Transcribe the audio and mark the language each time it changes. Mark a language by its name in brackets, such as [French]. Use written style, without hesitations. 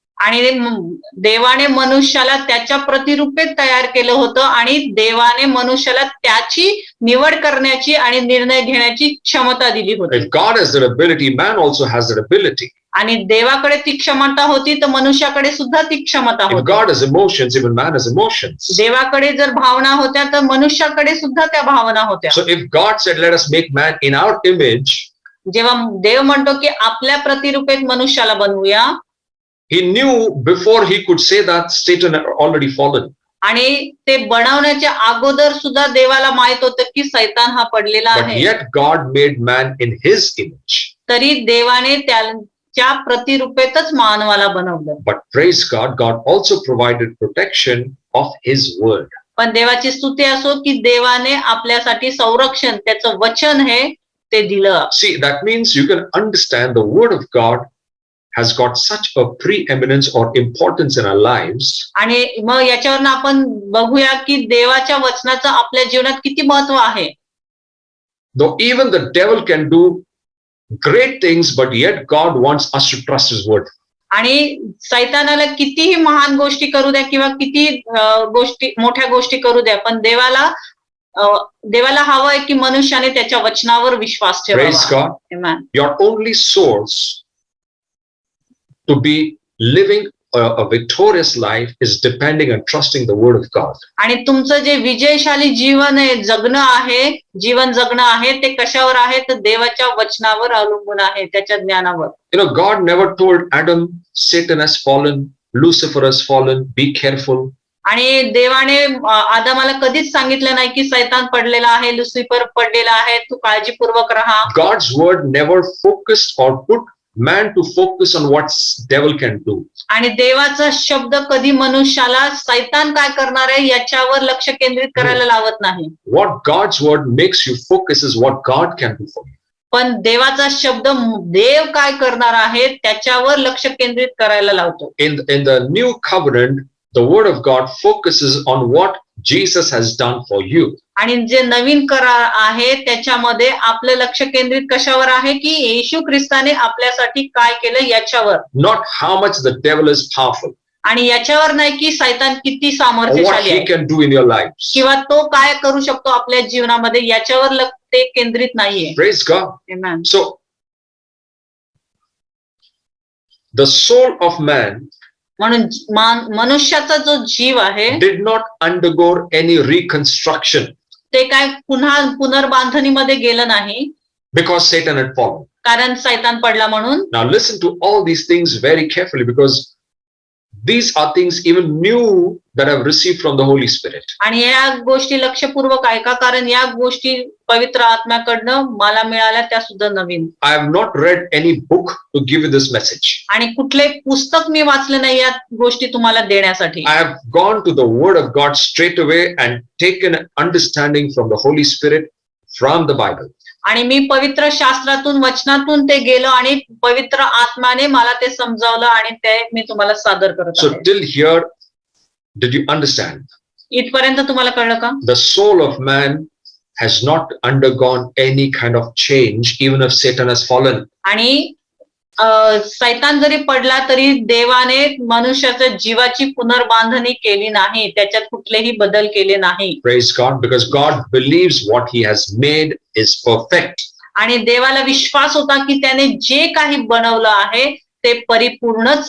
[Marathi] आणि देवाने मनुष्याला त्याच्या प्रतिरूपे तयार केलं होतं आणि देवाने मनुष्याला त्याची निवड करण्याची आणि निर्णय घेण्याची क्षमता दिली होती. [English] If God has that ability, man also has that ability. [Marathi] आणि देवाकडे ती क्षमता होती तर मनुष्याकडे सुद्धा ती क्षमता [English] If [Marathi] होती. [English] God has emotions, even man has emotions. [Marathi] देवाकडे जर भावना होत्या तर मनुष्याकडे सुद्धा त्या भावना होत्या. [English] So if God said, let us make man in our image, [Marathi] जेव्हा देव म्हणतो की आपल्या प्रतिरूपेत मनुष्याला बनवूया, [English] he knew before he could say that Satan had already fallen. [Marathi] आणि ते बनवण्याच्या अगोदर सुद्धा देवाला माहित होतं की सैतान हा पडलेला [English] But [Marathi] आहे. [English] yet God made man in his image. [Marathi] तरी देवाने त्याच्या प्रतिरूपेतच मानवाला बनवलं. [English] But praise God, God also provided protection of his word. [Marathi] पण देवाची स्तुती असो की देवाने आपल्यासाठी संरक्षण त्याचं वचन हे ते दिलं. [English] See, that means you can understand the word of God has got such a preeminence or importance in our lives. [Marathi] आणि मग याच्यावरून आपण बघूया की देवाच्या वचनाचं आपल्या जीवनात किती महत्व आहे. [English] Though even the devil can do great things, but yet God wants us to trust his word. [Marathi] आणि सैतानाला कितीही महान गोष्टी करू द्या किंवा किती गोष्टी मोठ्या गोष्टी करू द्या, पण देवाला हवं आहे की मनुष्याने त्याच्या वचनावर विश्वास [English] Praise [Marathi] ठेवावा. [English] God. Amen. Your only source to be living a victorious life is depending and trusting the word of God. [Marathi] आणि तुमचं जे विजयशाली जीवन आहे जीवन जगणं आहे ते कशावर आहे तर देवाच्या वचनावर अवलंबून आहे, त्याच्या ज्ञानावर. [English] You know, God never told Adam, Satan has fallen, Lucifer has fallen, be careful. [Marathi] आणि देवाने आदामाला कधीच सांगितलं नाही की सैतान पडलेला आहे, लुसिफर पडलेला आहे, तू काळजीपूर्वक राहा. [English] God's word never focused or put man to focus on what devil can do. [Marathi] आणि देवाचा शब्द कधी मनुष्याला सैतान काय करणार आहे याच्यावर लक्ष केंद्रित करायला लावत नाही. [English] What God's word makes you focus is what God can do for you. [Marathi] पण देवाचा शब्द देव काय करणार आहे त्याच्यावर लक्ष केंद्रित करायला लावतो. [English] In the new covenant, the word of God focuses on what Jesus has done for you. [Marathi] आणि जे नवीन करार आहे त्याच्यामध्ये आपलं लक्ष केंद्रित कशावर आहे की येशू ख्रिस्ताने आपल्यासाठी काय केलं याच्यावर. [English] Not how much the devil is powerful. [Marathi] आणि याच्यावर नाही की सैतान किती [English] Or what [Marathi] सामर्थ्यशाली [English] he [Marathi] आहे [English] can do in your lives. [Marathi] किंवा तो काय करू शकतो आपल्या जीवनामध्ये याच्यावर ते केंद्रित नाहीये. [English] Praise God. Amen. So, the soul of man [Marathi] म्हणून मनुष्याचा जो जीव आहे [English] did not undergo any reconstruction [Marathi] ते काय पुन्हा पुनर्बांधणीमध्ये गेलं नाही [English] because Satan had fallen. [Marathi] कारण सैतान पडला म्हणून. [English] Now listen to all these things very carefully, because these are things even new that I've received from the Holy Spirit. [Marathi] आणि या गोष्टी लक्षपूर्वक ऐका कारण या गोष्टी पवित्र आत्म्याकडनं मला मिळाल्या त्या सुद्धा नवीन. [English] I have not read any book to give you this message. [Marathi] आणि कुठले पुस्तक मी वाचले नाही या गोष्टी तुम्हाला देण्यासाठी. [English] I have gone to the Word of God straight away and taken understanding from the Holy Spirit from the Bible. [Marathi] आणि मी पवित्र शास्त्रातून वचनातून ते गेलो आणि पवित्र आत्माने मला ते समजावलं आणि ते मी तुम्हाला सादर करत [English] So [Marathi] आहे. [English] till here, did you understand? [Marathi] इथपर्यंत तुम्हाला कळलं का? [English] The soul of man has not undergone any kind of change, even if Satan has fallen. [Marathi] आणि सैतान जरी पडला तरी देवाने मनुष्याच्या जीवाची पुनर्बांधणी केली नाही, त्याच्यात कुठलेही बदल केले नाही. [English] Praise God, because God believes what he has made is perfect. [Marathi] आणि देवाला विश्वास होता की त्याने जे काही बनवलं आहे ते परिपूर्णच